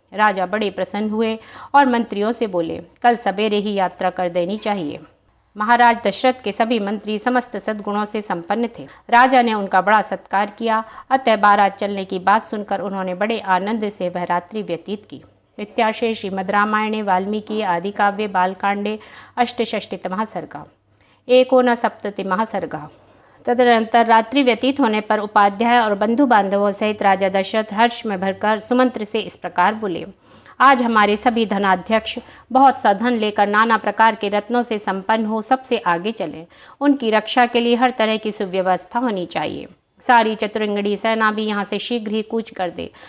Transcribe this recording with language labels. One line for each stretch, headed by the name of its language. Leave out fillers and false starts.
Hindi: राजा बड़े प्रसन्न हुए और मंत्रियों से बोले, कल सवेरे ही यात्रा कर देनी चाहिए। महाराज दशरथ के सभी मंत्री समस्त सद्गुणों से संपन्न थे। राजा ने उनका बड़ा सत्कार किया। अतः बारात चलने की बात सुनकर उन्होंने बड़े आनंद से वह रात्रि व्यतीत की।
Sanskrit: इत्याशय श्रीमद् रामायणे वाल्मीकि आदि काव्ये बालकांडे अष्टषष्टितमः सर्गः एकोनसप्ततिमः सर्गः।
Hindi: तदनंतर रात्रि व्यतीत होने पर उपाध्याय और बंधु बांधवों सहित राजा दशरथ हर्ष में भरकर सुमंत्र से इस प्रकार बोले, आज हमारे सभी धनाध्यक्ष बहुत सा धन लेकर नाना प्रकार के रत्नों से संपन्न हो सबसे आगे चलें। उनकी रक्षा के लिए हर तरह की सुव्यवस्था होनी चाहिए। सारी चतुरंगड़ी सेना भी यहाँ से शीघ्र ही कूच कर दे।